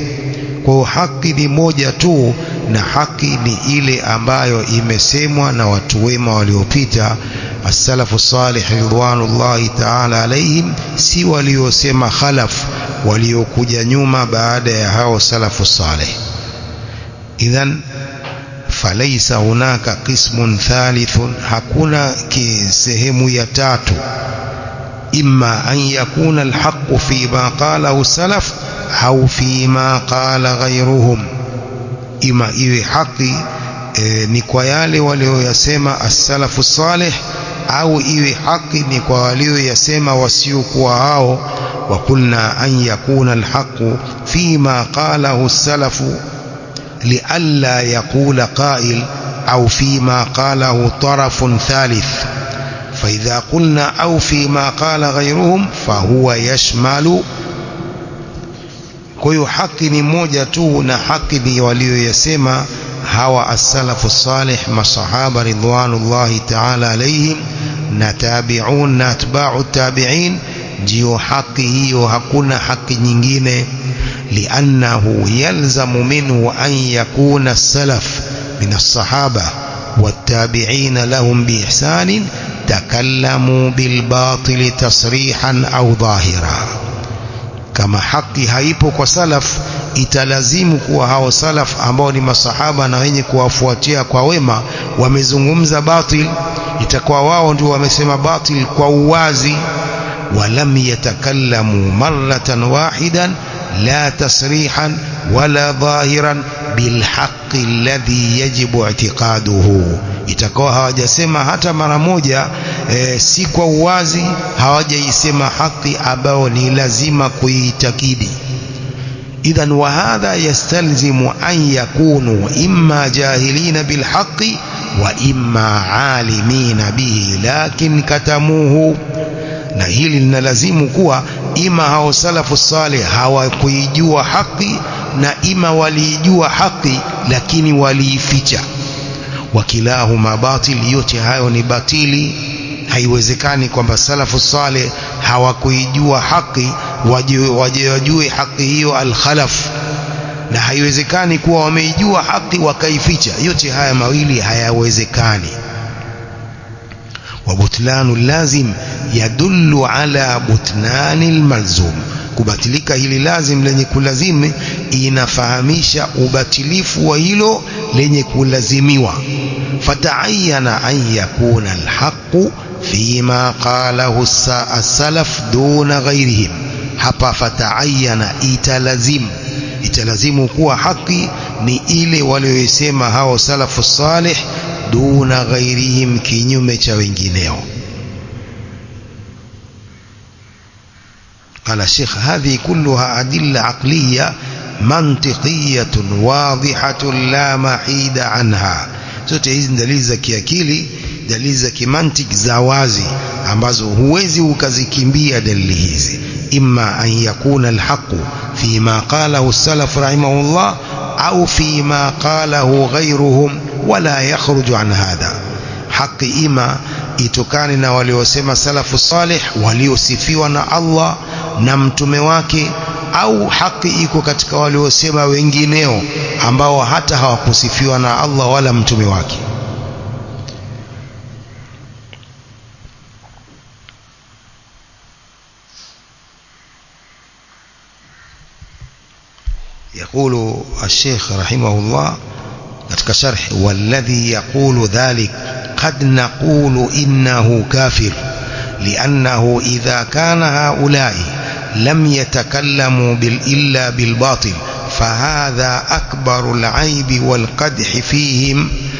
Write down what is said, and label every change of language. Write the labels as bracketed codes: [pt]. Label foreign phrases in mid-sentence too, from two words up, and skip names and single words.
[sw] Kwa haki ni moja tu, na haki ni ile ambayo imesemwa na watu wema waliopita, [ar] السلف الصالح رضوان الله تعالى عليهم, [sw] si waliosema khalaf, waliokuja nyuma baada ya hao salafu salih. [ar] إذن فليس هناك قسم ثالث, [sw] hakuna sehemu ya tatu. [ar] إما أن يكون الحق في ما قاله سلف أو في ما قال غيرهم. [sw] Ima iwe haki ni kwa yale walioyasema [ar] السلف الصالح, [sw] au iwe haki ni kwa walioyasema wasiokuwa hao. [ar] وقلنا أن يكون الحق في ما قاله السلف لئلا يقول قائل أو في ما قاله طرف ثالث. فإذا قلنا أو فيما قال غيرهم فهو يشمل. [sw] kwa hiyo haki ni moja tu, na haki ni walioyasema hawa [ar] السلف الصالح, [sw] masahaba [ar] رضوان الله تعالى عليهم, [sw] na tabi'un na [ar] أتباع التابعين, [sw] ndio haki hiyo, hakuna haki nyingine. [ar] لأنه يلزم منه أن يكون السلف من الصحابة والتابعين لهم بإحسان تكلموا بالباطل تصريحا أو ظاهرا. [sw] Kama haki haipo kwa salaf, italazimu kuwa hao salaf ambao ni masahaba na wenye kuwafuatia kwa wema wamezungumza batil, itakuwa wao ndio wamesema batil kwa uwazi. [ar] ولم يتكلموا مرة واحدة لا تصريحا ولا ظاهرا بالحق الذي يجب اعتقاده. [sw] itakuwa hawajasema hata mara moja si kwa uwazi, hawajaisema haki ambao ni lazima kuitakidi. [ar] إذن وهذا يستلزم أن يكونوا إما جاهلين بالحق وإما عالمين به لكن كتموه. [sw] na hili linalazimu kuwa ima hao [ar] السلف الصالح [sw] hawakuijua haki, na ima waliijua haki lakini waliificha. [ar] وكلاهما باطل, [sw] yote hayo ni batili. haiwezekani kwamba [ar] السلف الصالح [sw] hawakuijua haki wajue haki hiyo al-khalaf, na haiwezekani kuwa wameijua haki wakaificha. yote haya mawili hayawezekani. [ar] وبطلان اللازم يدل على بطلان الملزوم. [sw] kubatilika hili lazim lenye kulazimi inafahamisha ubatilifu wa hilo lenye kulazimiwa. [ar] فتعين أن يكون الحق فيما قاله السلف دون غيرهم. [sw] hapa fata'ayyana italazimu kuwa haki ni ile waliyosema hao [ar] السلف الصالح دون غيرهم, [sw] kinyume cha wengineo. [ar] قال الشيخ هذه كلها أدلة عقلية منطقية واضحة لا محيد عنها. [sw] zote hizi dalili za kiakili, dalili za kimantiki za wazi ambazo huwezi ukazikimbia dalili hizi. [ar] إما أن يكون الحق فيما قاله السلف رحمه الله أو فيما قاله غيرهم ولا يخرج عن هذا. [sw] haki ima itokane na waliosema [ar] السلف الصالح [sw] waliosifiwa na Allah na mtume wake, au haki iko katika waliosema wengineo ambao hata hawakusifiwa na Allah wala mtume wake. [ar] يقول الشيخ رحمه الله katika sharh, والذي يقول ذلك قد نقول إنه كافر لأنه إذا كان هؤلاء لم يتكلموا إلا بالباطل فهذا أكبر العيب والقدح فيهم.